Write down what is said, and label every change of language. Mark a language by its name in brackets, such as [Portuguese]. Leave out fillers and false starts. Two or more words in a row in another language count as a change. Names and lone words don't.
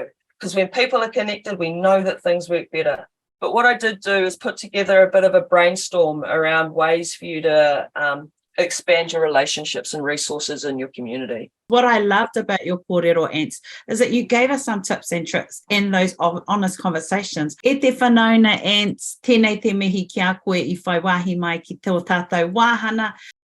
[English] Because when people are connected, we know that things work better. But what I did do is put together a bit of a brainstorm around ways for you to expand your relationships and resources in your community. What I loved about your kōrero, Antz, is that you gave us some tips and tricks in those honest conversations. [Māori] E te whanauna, Antz, tēnei te mihi ki a koe I whai wahi mai ki tō tātou wāhana.